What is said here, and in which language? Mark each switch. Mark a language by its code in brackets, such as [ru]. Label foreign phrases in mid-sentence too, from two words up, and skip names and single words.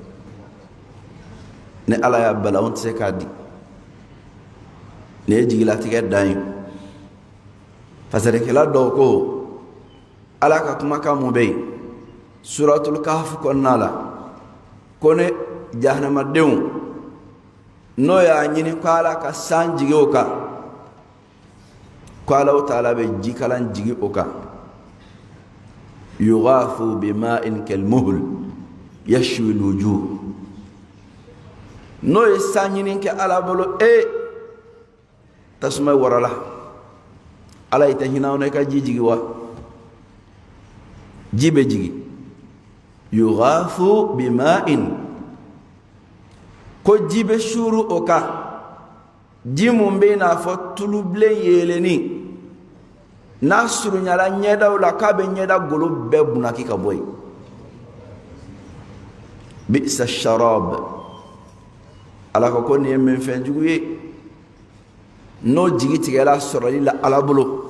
[bm] ni ala y'a bala anw tɛ se k'a di ni ye jigilatigɛ dan ye fasarekɛla dɔw ko ala ka kumakan mun bɛ yen suratul kahf kɔnɔna la ko ne jahanamadenw n'o y'a ɲini ko ala ka san jigi o kan ko ala ta'ala bɛ jikalan jigi o kan [ar] يغاثوا بماء كالمهل يشوي الوجوه [bm] n'o ye san ɲini kɛ ala bolo tasuma warala ala ita hinɛ na i ka ji jigi wa ji bɛ jigi [ar] يغاثوا بماء [bm] ko ji bɛ suuru o kan ji mun bɛ n'a fɔ tulubilen yeeleni n'a surunyala ɲɛdaw la k'a bɛ ɲɛda golo bɛɛ bunaki ka bɔ yen [ar] بئس الشراب [bm] ala ko nin ye min fɛn jugu ye n'o jigi tigɛla sɔrɔli la ala bolo